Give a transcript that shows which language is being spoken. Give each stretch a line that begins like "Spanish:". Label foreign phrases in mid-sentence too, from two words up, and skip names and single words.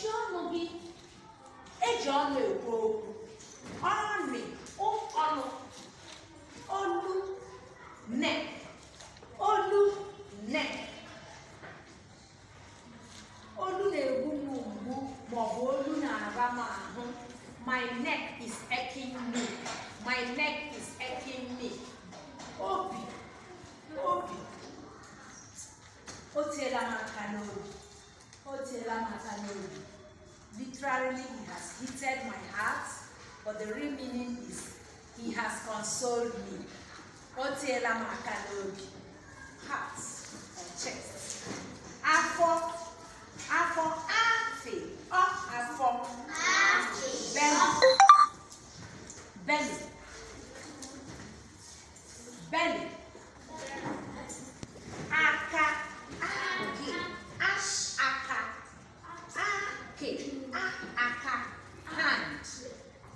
Igbo: ọnụ gị eji ọnụ ekwu okwu. Ọnụ, ọnụ, olu, neck, olu, neck. Olu na-egbu m mgbu maọbụ olu na-ara m ahụ.
English: My neck is aching me. My neck is aching me.
Igbo: Obi, obi. O tiela m aka n'obi. O tiela m aka n'obi.
English: Literally, he has heated my heart, but the real meaning is he has consoled me.
Igbo: O tiela m aka n'obi.
English: Heart or chest.
Igbo: Afọ, afọ, afe, ọ afọ.
English: Belly, belly, belly.
Igbo: Aka, ake, aka, ake, aka,
English: hand.